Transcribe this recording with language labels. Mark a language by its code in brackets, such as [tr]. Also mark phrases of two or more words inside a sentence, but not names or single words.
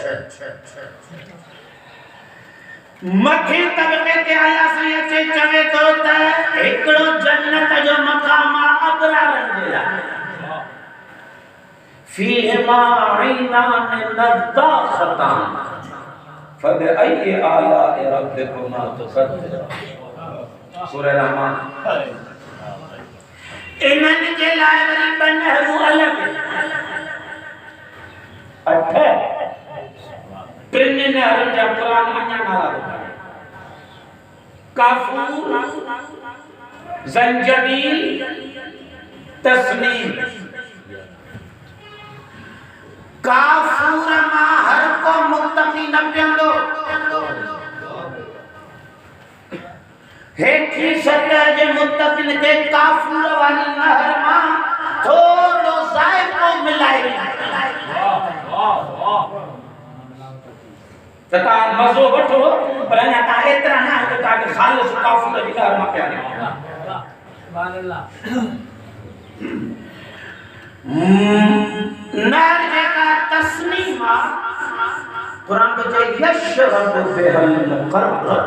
[sd] मथे तबके ते आया साईं अचे चवे तो त हिकड़ो जन्नत जो मकाम अबरारन जे लाइ [ar] فيهما عينان نضاختان فبأي آلاء ربكما تكذبان. [sd] सूरह रहमान। इन्हनि जे लाइ वरी 2 नहरूं अलॻि 8 टिनि नहरुनि जा क़ुरान अञा नाला ॿुधाए काफूर ज़ंजबील तस्नीम। काफूर मां हर को मुत्तक़ी न पींदो हेठी सतह जे मुत्तक़िन के काफूर वाली नहर मां थोड़ो ज़ाइक़ो मिलाए तथा मज़ो वठो पर अञा तव्हां एतिरा न आहियो तव्हांखे ख़ालिस काफूर जी नहर मां पिया ॾियो। नहर जेका तस्नीम आहे क़ुरान तो चए [ar] يشرب بها المقرب.